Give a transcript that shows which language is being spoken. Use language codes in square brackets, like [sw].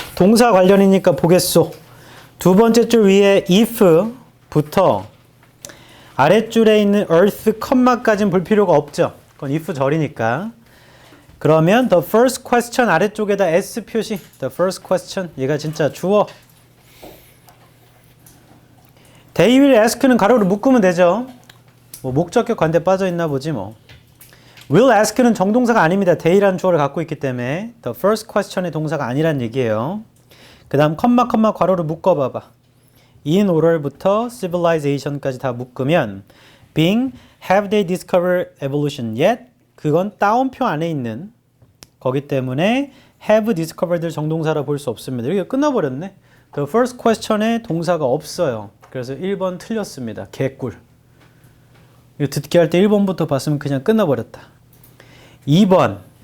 [ko] 동사 관련이니까 보겠소. 두 번째 줄 위에 if부터 아랫줄에 있는 earth, 컴마까지는 볼 필요가 없죠. 그건 if 절이니까. 그러면 [en] the first question [ko] 아래쪽에다 s 표시. [en] the first question. [ko] 얘가 진짜 주어. they will ask는 가로로 묶으면 되죠. 뭐 목적격 관대 빠져 있나 보지 뭐. will ask는 정동사가 아닙니다. they라는 주어를 갖고 있기 때문에 [en] the first question [ko] 의 동사가 아니란 얘기예요. 그 다음 컴마 괄호로 묶어봐봐. in order부터 civilization까지 다 묶으면 [en] being have they discovered evolution yet? [ko] 그건 따옴표 안에 있는 거기 때문에 have discovered 정동사라 볼 수 없습니다. 여기가 끝나버렸네. [en] The first question [ko] 에 동사가 없어요. 그래서 1번 틀렸습니다. 개꿀. 이거 듣기 할 때 1번부터 봤으면 그냥 끝나버렸다. 2번.